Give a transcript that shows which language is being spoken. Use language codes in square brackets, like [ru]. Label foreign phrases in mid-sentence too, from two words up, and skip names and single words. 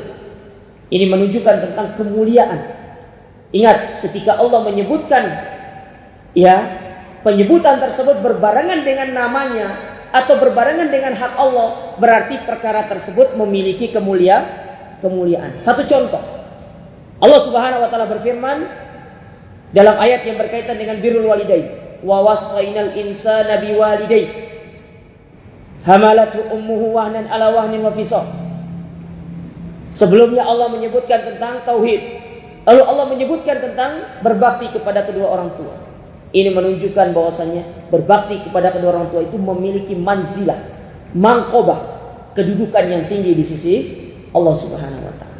[id] Ini menunjukkan tentang kemuliaan. Ingat, ketika Allah menyebutkan, penyebutan tersebut berbarengan dengan namanya atau berbarengan dengan hak Allah, berarti perkara tersebut memiliki kemuliaan. Satu contoh, Allah [ar] سبحانه وتعالى [id] berfirman dalam ayat yang berkaitan dengan [ar] بر الوالدين, ووصينا الإنسان بوالديه حملته أمه وهنا على وهن وفصال. [id] Sebelumnya Allah menyebutkan tentang tauhid, lalu Allah menyebutkan tentang berbakti kepada kedua orang tua. Ini menunjukkan bahwasannya berbakti kepada kedua orang tua itu memiliki manzilah, mangkobah, kedudukan yang tinggi di sisi Allah [ar] سبحانه وتعالى.